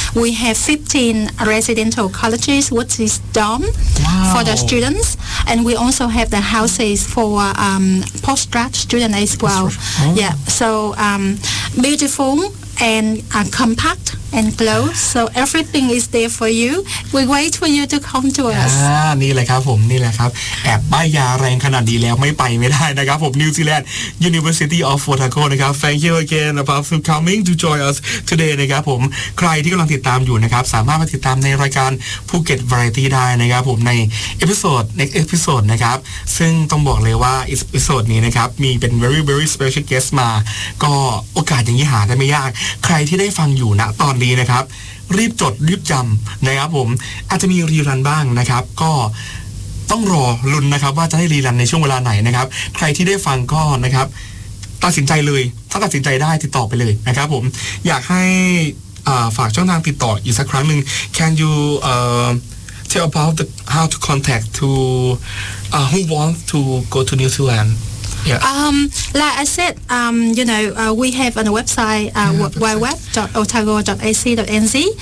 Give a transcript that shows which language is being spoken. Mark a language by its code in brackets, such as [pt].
[en] We have 15 residential colleges, which is dorm for the students. And we also have the houses for postgrad students as well. Yeah, so beautiful and compact and close. So everything is there for you. We wait for you to come to us. [th] นี่แหละครับผมนี่แหละครับแอบป้ายยาแรงขนาดดีแล้วไม่ไปไม่ได้นะครับผม New Zealand University of Otago นะครับ [en] Thank you again for coming to join us today [th] นะครับผมใครที่กำลังติดตามอยู่นะครับสามารถมาติดตามในรายการภูเก็ต Variety ได้นะครับผมใน ในเอพิโซดนะครับซึ่งต้องบอกเลยว่าเอพิโซดนี้นะครับมีเป็น [en] very very special guest [th] มาก็โอกาสอย่างนี้หาได้ไม่ยากใครที่ได้ฟังอยู่นะตอนนี้นะครับรีบจดรีบจำนะครับผมอาจจะมีรีรันบ้างนะครับก็ ต้องรอลุ้นนะครับว่าจะได้รีรันในช่วงเวลาไหนนะครับใครที่ได้ฟังก็นะครับตัดสินใจเลยถ้าตัดสินใจได้ติดต่อไปเลยนะครับผมอยากให้ฝากช่องทางติดต่ออีกสักครั้งนึง [en] Can you tell about the, how to contact to who wants to go to New Zealand? Yeah. Like I said, you know, we have on the website www.otago.ac.nz.